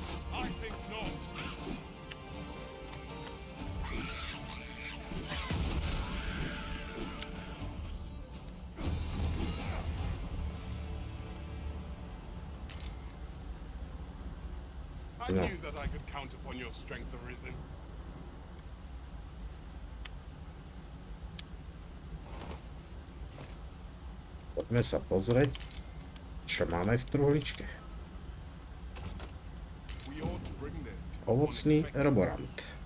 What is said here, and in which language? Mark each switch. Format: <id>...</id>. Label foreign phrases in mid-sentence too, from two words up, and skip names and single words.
<en>I knew that I could count upon your strength, Arisen.</en> <sk>Poďme sa pozrieť, čo máme v truhličke. Ovocný roborant.</sk>